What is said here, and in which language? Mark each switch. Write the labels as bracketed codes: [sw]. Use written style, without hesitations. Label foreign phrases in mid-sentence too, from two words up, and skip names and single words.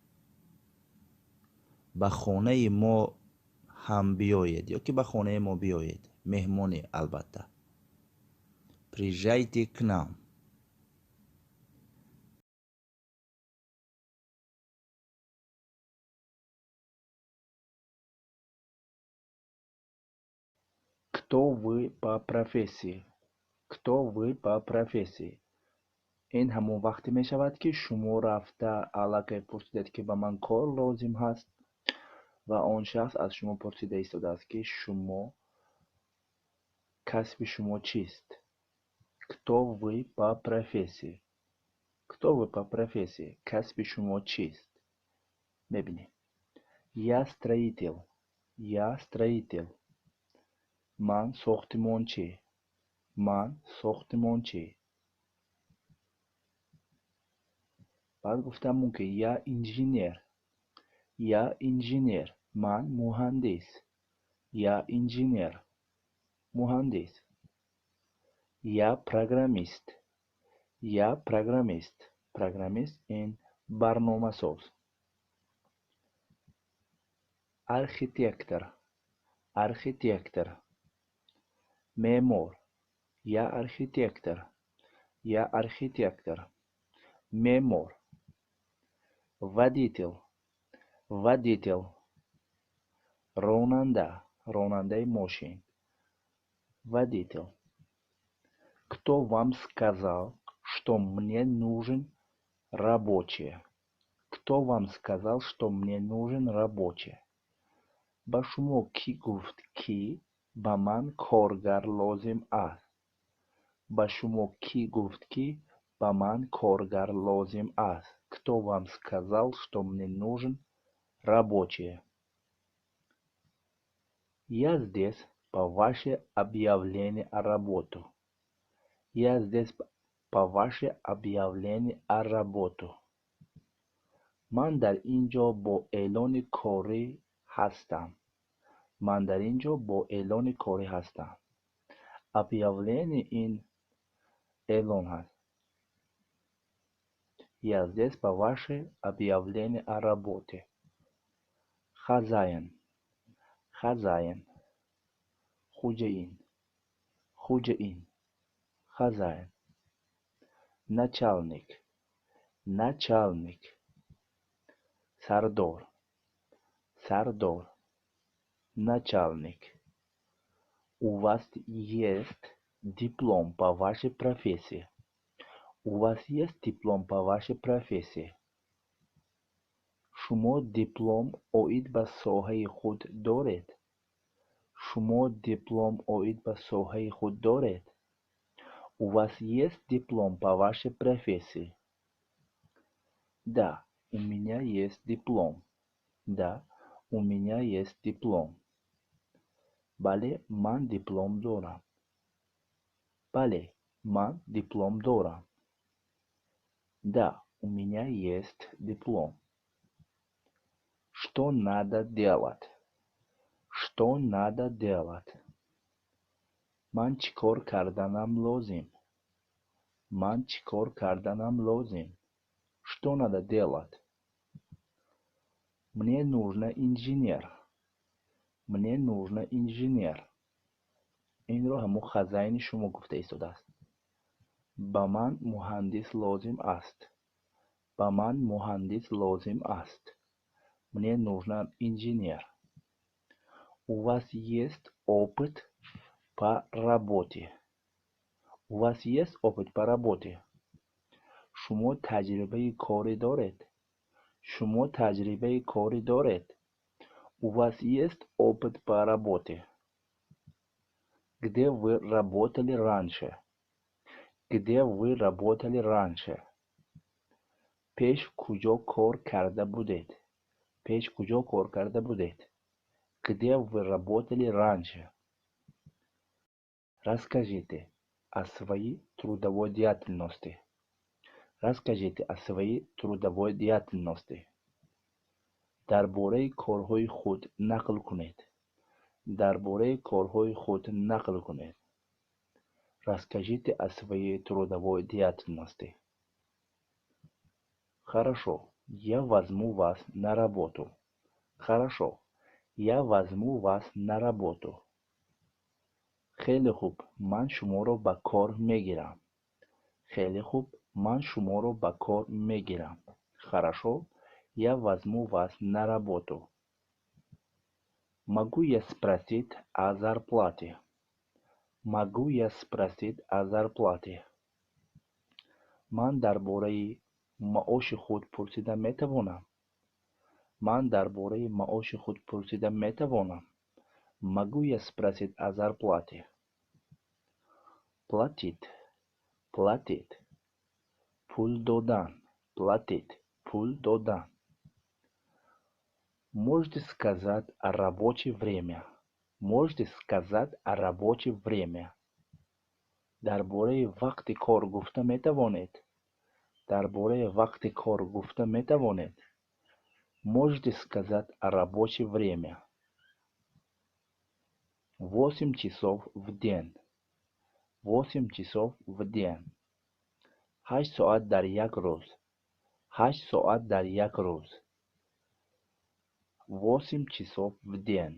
[tg] ба хонаи мо ҳам биёед ёки ба хонаи мо биёед. меҳмонӣ албатта. [ru] Приезжайте к нам. Кто вы по профессии? Кто вы по профессии? [tg] ин ҳамон вақте мешавад ки шумо рафта аллакай пурсидед ки ба ман кор лозим ҳаст ва он шахс аз шумо пурсида истодааст ки шумо касби шумо чист. [ru] Кто вы по профессии? Кто вы по профессии? [tg] касби шумо чист? мебинем. [ru] Я строитель. Я строитель. [tg] ман сохтимончӣ. ман сохтимончӣ. баъд гуфтам ки [ru] я инженер. Я инженер. [tg] ман муҳандис. [ru] Я инженер. муҳандис. Я программист. Я программист. [tg] программист ин барномасоз. [ru] архитектор. архитектор. меъмор. Я архитектор. Я архитектор. [tg] меъмор. водитель. [ru] водитель. [tg] ронанда. ронандаи мошин. [ru] водитель. Кто вам сказал, что мне нужен рабочий? Кто вам сказал, что мне нужен рабочий? [tg] ба шумо кӣ гуфт ки ба ман коргар лозим аст? ба шумо кӣ гуфт ки ба ман коргар лозим аст? [ru] Кто вам сказал, что мне нужен рабочий? Я здесь по ваше объявление о работу. Я здесь по ваше объявление о работу. [tg] ман дар инҷо бо эълони корӣ ҳастам. ман дар инҷо бо эълони корӣ ҳастам. объявление ин эълон ҳаст. [ru] Я здесь по ваше объявление о работе. хозяин. хозяин. хозяин. хозяин. хозяин. начальник. начальник. [tg] сардор. сардор. [ru] начальник. У вас есть диплом по вашей профессии? У вас есть диплом по вашей профессии? [tg] шумо диплом оид ба соҳаи худ доред? шумо диплом оид ба соҳаи худ доред? [ru] У вас есть диплом по вашей профессии? Да, у меня есть диплом. Да, у меня есть диплом. [tg] бале, ман диплом дорам. бале, ман диплом дорам. [ru] Да, у меня есть диплом. Что надо делать? Что надо делать? [tg] ман чӣ кор карданам лозим? ман чӣ кор карданам лозим? [ru] Что надо делать? Мне нужно инженер. мне нужно инженер. [tg] инро ҳамон хазаини шумо гуфта истодааст. ба ман муҳандис лозим аст. ба ман муҳандис лозим аст. [ru] Мне нужен инженер. У вас есть опыт по работе? У вас есть опыт по работе? [tg] шумо таҷрибаи корӣ доред? шумо таҷрибаи корӣ доред? [ru] У вас есть опыт по работе? Где вы работали раньше? Где вы работали раньше? [tg] пеш куҷо кор карда будед? пеш куҷо кор карда будед? [ru] Где вы работали раньше? Расскажите о своей трудовой деятельности. Расскажите о своей трудовой деятельности. [tg] дар бораи корҳои худ нақл кунед. дар бораи корҳои худ нақл кунед. [ru] Расскажите о своей трудовой деятельности. Хорошо, я возьму вас на работу. Хорошо, я возьму вас на работу. [tg] хеле хуб, ман шуморо ба кор мегирам. хеле хуб, ман шуморо ба кор мегирам. [ru] Хорошо, я возьму вас на работу. Могу я спросить о зарплате? Могу я спросить о зарплате? [tg] ман дар бораи маоши худ пурсидан метавонам. ман дар бораи маоши худ пурсидан метавонам. Могу я спросить о зарплате? [ru] Платить. Платить. [tg] Пул додан. Платить. Пул додан. [ru] Можете сказать о рабочее время? Можете сказать о рабочее время? [tg] дар бораи вақти кор гуфта метавонед? дар бораи вақти кор гуфта метавонед? [ru] Можете сказать о рабочее время? 8 часов в день. 8 часов в день. [tg] 8 соат дар як рӯз. 8 соат дар як рӯз. [ru] 8 часов в день.